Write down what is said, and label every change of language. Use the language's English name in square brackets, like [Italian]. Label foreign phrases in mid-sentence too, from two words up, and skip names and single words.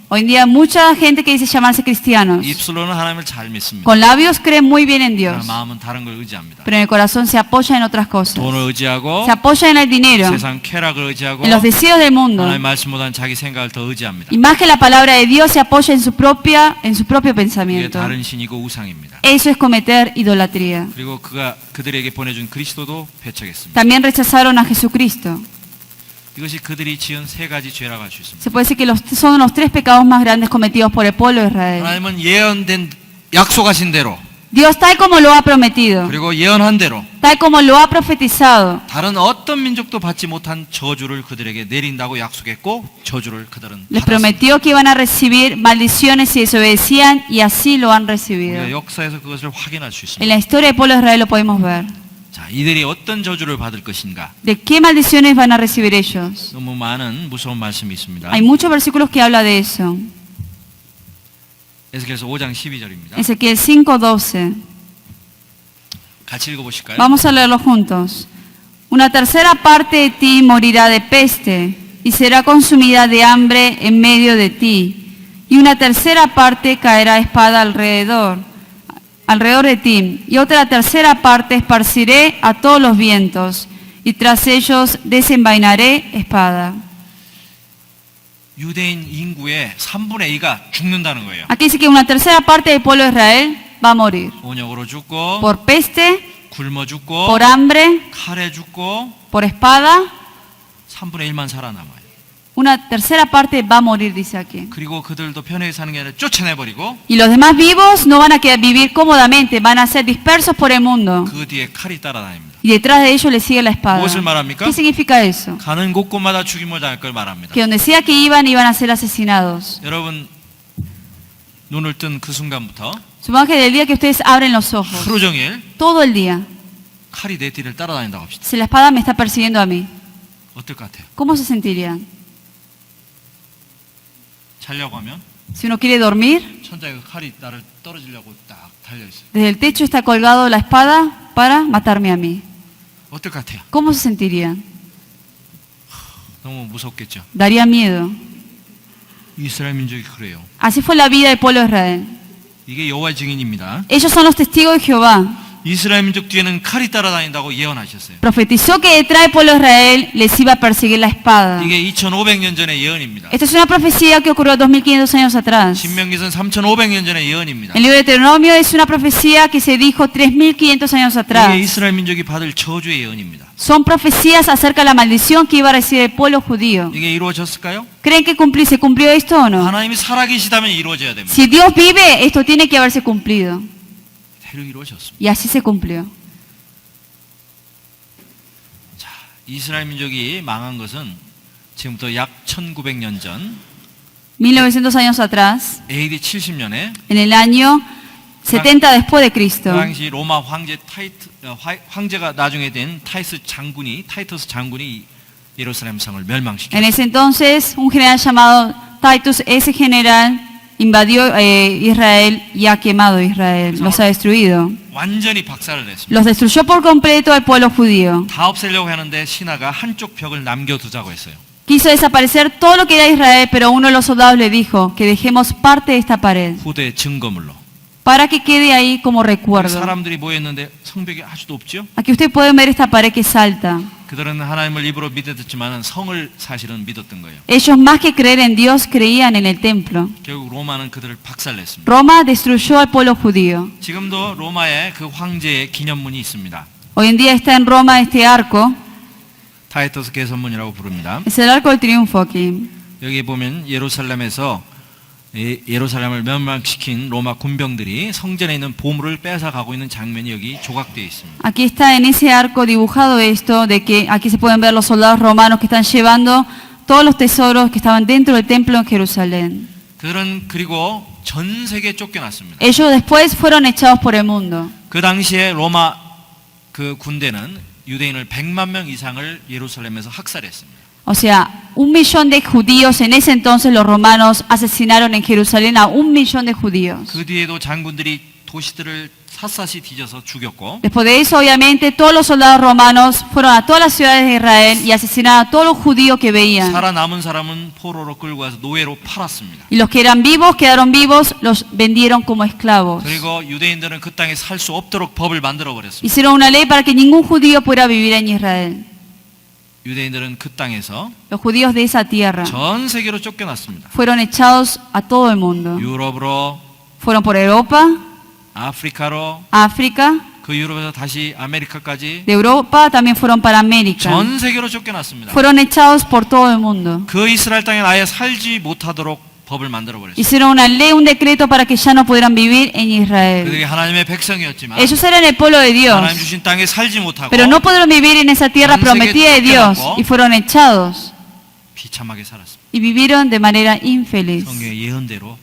[Spanish] Hoy en día mucha gente que dice llamarse cristianos, [Korean] 입술로는 하나님을 잘 믿습니다. [Spanish] con labios creen muy bien en [Korean] 그러나 [Spanish] Dios, [Korean] 마음은 다른 걸 의지합니다. [Spanish] pero en el corazón se apoya en otras cosas. [Korean] 돈을 의지하고 [Spanish] Se apoya en el dinero, [Korean] 세상 쾌락을 의지하고 [Spanish] en los deseos del mundo. [Korean] 하나님의 말씀보다는 자기 생각을 더 의지합니다. [Spanish] Y más que la palabra de Dios, se apoya en su propio [Korean] 이게 [Spanish] pensamiento. [Korean] 다른 신이고 우상입니다. [Spanish] Eso es cometer idolatría. [Korean] 그리고 그들에게 보내준 그리스도도 배척했습니다. [Spanish] También rechazaron a Jesucristo. [Korean] 이것이 그들이 지은 세 가지 죄라고 할 수 있습니다. [Spanish] Se puede decir que son los tres pecados más grandes cometidos por el pueblo de Israel. [Korean] 하나님은 예언된 약속하신 대로 [Spanish] Dios, tal como lo ha prometido, [Korean] 그리고 예언한 대로 [Spanish] tal como lo ha profetizado, [Korean] 다른 어떤 민족도 받지 못한 저주를 그들에게 내린다고 약속했고 저주를 그들은 [Spanish] les [Korean] 받았습니다. [Spanish] prometió que iban a recibir maldiciones si desobedecían y así lo han [Korean] 우리가 [Spanish] recibido. [Korean] 역사에서 그것을 확인할 수 있습니다. [Spanish] En la historia del pueblo de Israel lo podemos ver. [Korean] 자, 이들이 어떤 저주를 받을 것인가? [Spanish] ¿De qué maldiciones van a recibir ellos? [Korean] 너무 많은 무서운 말씀이 있습니다. [Spanish] Hay muchos versículos que habla de eso. [Korean] 에스겔서 5장 12절입니다. [Spanish] Ezequiel 5:12. [Korean] 같이 읽어보실까요? [Spanish] Vamos a leerlo juntos. Una tercera parte de ti morirá de peste y será consumida de hambre en medio de ti. Y una tercera parte caerá a espada alrededor de ti. Y otra tercera parte esparciré a todos los vientos. Y tras ellos desenvainaré espada. [Korean] 유대인 인구의 3분의 2가 죽는다는 거예요. [Spanish] Aquí dice que una tercera parte del pueblo de Israel va a morir. [Korean] 온역으로 죽고 [Spanish] Por peste, [Korean] 굶어 죽고 [Spanish] por hambre, [Korean] 칼에 죽고 [Spanish] por espada. [Korean] 3분의 1만 살아남아요. [Spanish] Una tercera parte va a morir, dice aquí. [Korean] 그리고 그들도 편하게 사는 게 아니라 쫓아내버리고 [Spanish] Y los demás vivos no van a quedar vivir cómodamente, van a ser dispersos por el mundo. [Korean] 그 뒤에 칼이 따라다닙니다. [Spanish] Y detrás de ellos les sigue la espada. [Korean] 무엇을 말합니까? [Spanish] ¿Qué significa eso? [Korean] 가는 곳곳마다 죽임을 당할 걸 말합니다. [Spanish] Que donde sea que iban a ser asesinados. [Korean] 여러분 눈을 뜬 그 순간부터 [Spanish] Supongo que del día que ustedes abren los ojos, [Korean] 하루 종일 [Spanish] todo el día, [Korean] 칼이 내 뒤를 따라다닌다고 합시다. [Spanish] si la espada me está persiguiendo a mí, [Korean] 어떨 것 같아요? [Spanish] ¿cómo se sentirían? [Korean] 자려고 하면 [Spanish] Si uno quiere dormir, [Korean] 천장에 그 칼이 나를 떨어지려고 딱 달려있어요. [Spanish] desde el techo está colgado la espada para matarme a mí. [Korean] 어떨 것 같아요? [Spanish] ¿Cómo se sentirían? [Korean] 너무 무섭겠죠. [Spanish] Daría miedo. [Korean] 이스라엘 민족이 그래요. [Spanish] Así fue la vida del pueblo de Israel. [Korean] 이게 여호와의 증인입니다. [Spanish] Ellos son los testigos de Jehová. [Korean] 이스라엘 민족 뒤에는 칼이 따라다닌다고 예언하셨어요. [Spanish] Profetizó que detrás del pueblo de Israel les iba a perseguir la espada. [Korean] 이게 2500년 전의 예언입니다. [Spanish] Esta es una profecía que ocurrió 2500 años atrás. [Korean] 신명기서는 3500년 전의 예언입니다. [Spanish] El libro de Deuteronomio es una profecía que se dijo 3500 años atrás. [Korean] 이게 이스라엘 민족이 받을 저주의 예언입니다. [Spanish] Son profecías acerca de la maldición que iba a recibir el pueblo judío. [Korean] 이게 이루어졌을까요? [Spanish] ¿Creen que se cumplió esto o no? [Korean] 하나님이 살아계시다면 이루어져야 됩니다. [Spanish] Si Dios vive, esto tiene que haberse cumplido. [Korean] 대로 이루어졌습니다. [Spanish] Y así se cumplió. [Korean] 자, 이스라엘 민족이 망한 것은 지금부터 약 1900년 전 [Spanish] 1900 años atrás, [Korean] AD 70년에 [Spanish] en el año 70 después de [Korean] 그 [Spanish] Cristo, [Korean] 당시 로마 황제가 나중에 된 타이터스 장군이 예루살렘 성을 [Spanish] en [Korean] 멸망시켰어요. [Spanish] ese entonces un general llamado Titus, ese general invadió Israel y ha quemado Israel, los ha destruido. [Korean] 완전히 박살을 냈습니다. [Spanish] Los destruyó por completo al pueblo judío. [Korean] 다 없애려고 하는데 신하가 한쪽 벽을 남겨두자고 했어요. [Spanish] Quiso desaparecer todo lo que era Israel, pero uno de los soldados le dijo que dejemos parte de esta pared [Korean] 후대 증거물로. [Spanish] para que quede ahí como recuerdo. [Korean] 사람들이 모였는데 성벽이 아주 높죠. [Spanish] Aquí ustedes pueden ver esta pared que salta. [Korean] 그들은 하나님을 입으로 믿었지만 성을 사실은 믿었던 거예요. [Spanish] Ellos más que creer en Dios creían en el templo. [Korean] 결국 로마는 그들을 박살냈습니다. [Spanish] Roma destruyó al pueblo judío. [Korean] 지금도 로마에 그 황제의 기념문이 있습니다. [Spanish] Hoy en día está en Roma este arco, [Korean] 타이터스 개선문이라고 부릅니다. [Spanish] es el arco del triunfo aquí. [Korean] 여기 보면 예루살렘에서 예루살렘을 멸망시킨 로마 군병들이 성전에 있는 보물을 뺏어가고 있는 장면이 여기 조각되어 있습니다. [Spanish] Aquí está en ese arco dibujado esto de que aquí se pueden ver los soldados romanos que están llevando todos los tesoros que estaban dentro del templo en Jerusalén. [Korean] 그들은 그리고 전 세계에 쫓겨났습니다. [Spanish] Ellos después fueron echados por el mundo. [Korean] 그 당시에 로마 그 군대는 유대인을 100만 명 이상을 예루살렘에서 학살했습니다. [Spanish] O sea, 1.000.000 de judíos, en ese entonces los romanos asesinaron en Jerusalén a 1.000.000 de judíos. [Korean] 그 뒤에도 장군들이 도시들을 샅샅이 뒤져서 죽였고 [Spanish] Después de eso, obviamente, todos los soldados romanos fueron a todas las ciudades de Israel y asesinaron a todos los judíos que veían. [Korean] 살아남은 사람은 포로로 끌고 와서 노예로 팔았습니다. [Spanish] Y los que eran vivos, quedaron vivos, los vendieron como esclavos. [Korean] 그리고 유대인들은 그 땅에 살 수 없도록 법을 만들어 버렸습니다. [Spanish] Hicieron una ley para que ningún judío pudiera vivir en Israel. [Korean] 유대인들은 그 땅에서 [Spanish] Los judíos de esa tierra [Korean] 전 세계로 쫓겨났습니다. [Spanish] fueron echados a todo el mundo. [Korean] 유럽으로, [Spanish] Fueron por Europa, [Korean] 아프리카로, [Spanish] África, [Korean] 그 유럽에서 다시 아메리카까지 [Spanish] de Europa también fueron para América. [Korean] 전 세계로 쫓겨났습니다. [Spanish] Fueron echados por todo el mundo. [Korean] 그 이스라엘 땅에 아예 살지 못하도록 법을 만들어 버렸습니다. [Spanish] Hicieron una ley, un decreto para que ya no pudieran vivir en Israel. [Korean] 그들이 하나님의 백성이었지만 [Spanish] Ellos eran el pueblo de Dios, [Korean] 하나님 주신 땅에 살지 못하고 [Spanish] pero no pudieron vivir en esa tierra prometida de Dios y fueron echados [Korean] 비참하게 살았습니다. [Spanish] y vivieron de manera infeliz. [Korean] 성경의 예언대로